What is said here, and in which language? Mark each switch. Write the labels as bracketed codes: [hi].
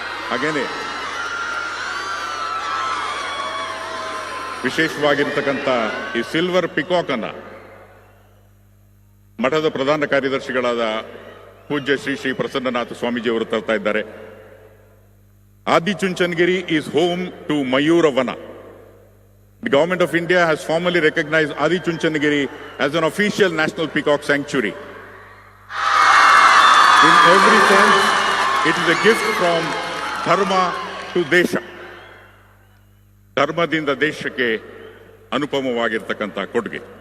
[kn] ಹಾಗೇನೆ ವಿಶೇಷವಾಗಿರ್ತಕ್ಕಂಥ ಈ ಸಿಲ್ವರ್ ಪಿಕಾಕ್ ಅನ್ನ ಮಠದ ಪ್ರಧಾನ ಕಾರ್ಯದರ್ಶಿಗಳಾದ ಪೂಜ್ಯ ಶ್ರೀ ಶ್ರೀ ಪ್ರಸನ್ನನಾಥ ಸ್ವಾಮೀಜಿ ಅವರು ತರ್ತಾ ಇದ್ದಾರೆ. [en] Adichunchanagiri is home to Mayura Vana. The government of India has formally recognized Adichunchanagiri as an official national peacock sanctuary. In every sense, it is a gift from Dharma to Desha. [kn] ಧರ್ಮದಿಂದ ದೇಶಕ್ಕೆ ಅನುಪಮವಾಗಿರ್ತಕ್ಕಂಥ ಕೊಡುಗೆ.